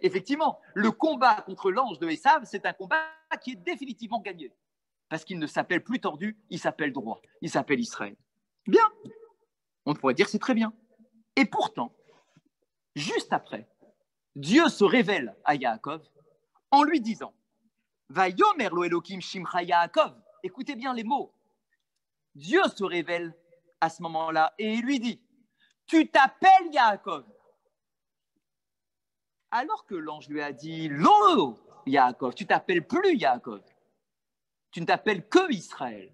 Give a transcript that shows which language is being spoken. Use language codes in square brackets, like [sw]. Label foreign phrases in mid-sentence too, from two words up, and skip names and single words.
[fr] Effectivement, le combat contre l'ange de Esav, c'est un combat qui est définitivement gagné. Parce qu'il ne s'appelle plus tordu, il s'appelle droit. Il s'appelle Israël. Bien. On pourrait dire, c'est très bien. Et pourtant, juste après, Dieu se révèle à Yaakov en lui disant, [he] ויאמר לו אלוקים שמך יעקב. [fr] Écoutez bien les mots. Dieu se révèle à ce moment-là et il lui dit, tu t'appelles Yaakov. Alors que l'ange lui a dit, [he] לא יעקב, [fr] tu t'appelles plus Yaakov. Tu ne t'appelles que Israël.